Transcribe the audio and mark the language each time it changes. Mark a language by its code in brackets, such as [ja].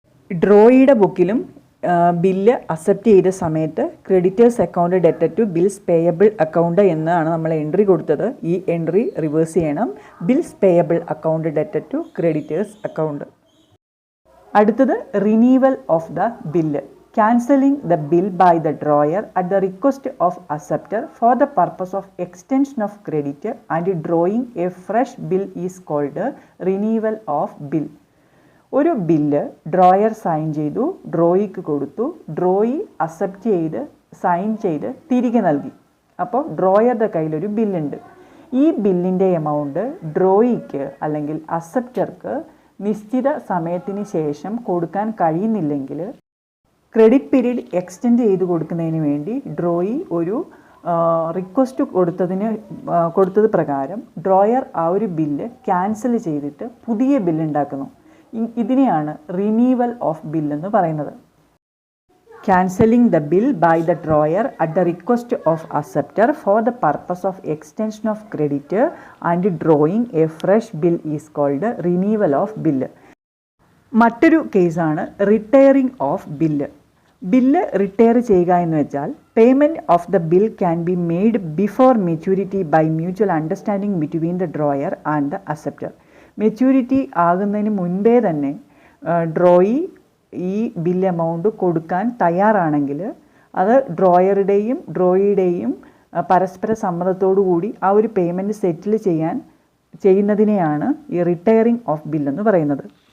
[ml] ഡ്രോയിയുടെ ബുക്കിലും bill accept ചെയ്ത സമയത്ത് [en] creditors account ഡെറ്റഡ് to bills payable account [ml] എന്നാണ് നമ്മൾ എൻട്രി കൊടുത്തത്. ഈ എൻട്രി റിവേഴ്സ് ചെയ്യണം. [en] Bills payable account ഡെറ്റഡ് to creditors account. [ml] അടുത്തത് renewal of the bill. [en] Cancelling the bill by the drawer at the request of acceptor for the purpose of extension of credit and drawing a fresh bill is called renewal of bill. [ml] ഒരു bill drawer sign ചെയ്തു, ഡ്രോയിക്ക് കൊടുത്തു, drawee accept ചെയ്ത് sign ചെയ്ത് തിരികെ നൽകി. അപ്പോൾ ഡ്രോയറുടെ കയ്യിലൊരു ബില്ലുണ്ട്. ഈ ബില്ലിൻ്റെ എമൗണ്ട് ഡ്രോയിക്ക് അല്ലെങ്കിൽ അക്സെപ്റ്റർക്ക് നിശ്ചിത സമയത്തിന് ശേഷം കൊടുക്കാൻ കഴിയുന്നില്ലെങ്കിൽ ക്രെഡിറ്റ് പീരീഡ് എക്സ്റ്റെൻഡ് ചെയ്ത് കൊടുക്കുന്നതിന് വേണ്ടി ഡ്രോയി ഒരു റിക്വസ്റ്റ് കൊടുത്തത് പ്രകാരം ഡ്രോയർ ആ ഒരു ബില്ല് ക്യാൻസൽ ചെയ്തിട്ട് പുതിയ ബില്ല് ഉണ്ടാക്കുന്നു. ഇതിനെയാണ് റിനീവൽ ഓഫ് ബിൽ എന്ന് പറയുന്നത്. [en] Cancelling the bill by the drawer at the request of acceptor for the purpose of extension of credit and drawing a fresh bill is called renewal of bill. [ml] മറ്റൊരു കേസാണ് retiring of bill. Bill retire ചെയ്യുക എന്ന് വെച്ചാൽ [en] Payment of the bill can be made before maturity by mutual understanding between the drawer and the acceptor. [ml] Maturity ആകുന്നതിന് മുൻപേ തന്നെ drawee ഈ bill amount കൊടുക്കാൻ തയ്യാറാണെങ്കിൽ അത് ഡ്രോയിയുടെയും പരസ്പര സമ്മതത്തോടു കൂടി ആ ഒരു പേയ്മെൻറ്റ് സെറ്റിൽ ചെയ്യുന്നതിനെയാണ് ഈ റിട്ടയറിംഗ് ഓഫ് ബിൽ എന്ന് പറയുന്നത്.